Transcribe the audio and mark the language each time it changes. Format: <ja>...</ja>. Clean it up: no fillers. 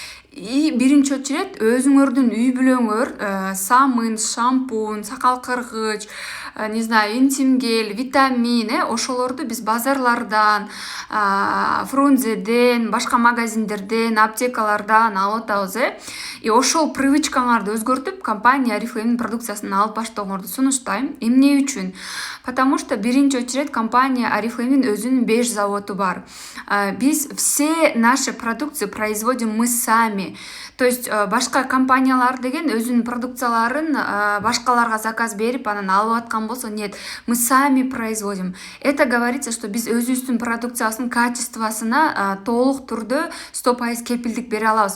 <ky>И биринчи очередь өзүңөрдүн үй бүлөңөр самын, шампунь, сакал кыргыч,</ky> <ru>не знаю,</ru> <ky>интим гель, витамин, ошолорду биз базарлардан, Фрунзеден, башка магазиндерден, аптекалардан алып атабыз. И ошол привычкаңарды өзгөртүп, компания Oriflame продукциясын алып баштооңорду сунуштайм. Эмне үчүн?</ky> <ru>Потому что</ru> <ky>биринчи очередь компания Oriflame'дин өзүнүн 5 заводу бар.</ky> <ru>Биз все наши продукции производим мы сами.</ru> <ky>То есть башка компаниялар деген өзүнүн продукцияларын башкаларга заказ берип анан алып аткан болсо,</ky> <ru>нет, мы сами производим. Это говорится, что</ru> <ky>биз өзүбүздүн продукциясынын качествосуна толук түрдө 100% кепилдик бере алабыз.</ky>